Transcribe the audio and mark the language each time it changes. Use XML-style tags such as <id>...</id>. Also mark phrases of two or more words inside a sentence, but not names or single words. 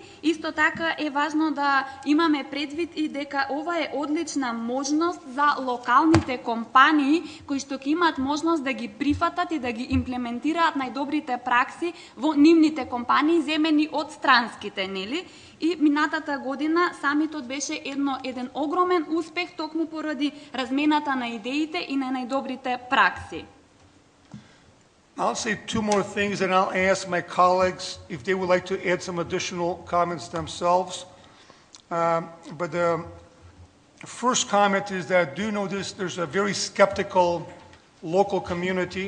<mk>Исто така е важно да имаме предвид и дека ова е одлична можност за локалните компании кои што ќе имаат можност да ги прифатат и да ги имплементираат најдобрите пракси во нивните компании земени од странските, нели? И минатата година самитот беше еден огромен успех токму поради размената на идеите и на најдобрите пракси.</mk> <en>I'll say two more things, and I'll ask my colleagues if they would like to add some additional comments themselves. But the first comment is that I do notice there's a very skeptical local community.</en>